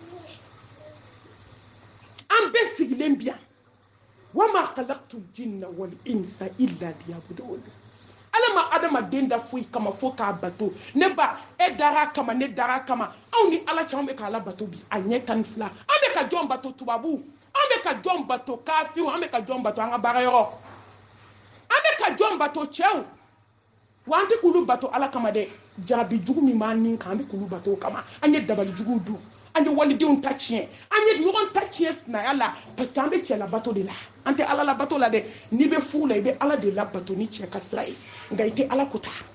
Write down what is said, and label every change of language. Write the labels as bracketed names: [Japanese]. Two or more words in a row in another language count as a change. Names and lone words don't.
[Bambara] an bɛ sigilen bi yan [Arabic] وما خلقت الجن والإنس إلا ليعبدون [Bambara] ala ma adamaden da foyi kama fo k'a bato ne ba e dara kama ne dara kama anw ni ala cɛ anw bɛ k'ala bato bi a ɲɛ 12 an bɛ ka jɔn bato tubabu an bɛ ka jɔn bato kafiw an bɛ ka jɔn bato an ka baarayɔrɔ an bɛ ka jɔn bato cɛw wa an tɛ k'olu bato ala kama dɛ jarabi jugu min b'an nin kan an bɛ k'olu bato kama an ye dabali juguw dun an ye walidenw ta tiɲɛ an ye ɲɔgɔn ta tiɲɛ sinaya la [French] parce que [Bambara] an bɛ cɛ la bato de la an tɛ ala la bato la dɛ n'i bɛ furu la i bɛ ala de la bato ni cɛ ka sira ye nka i tɛ ala ko ta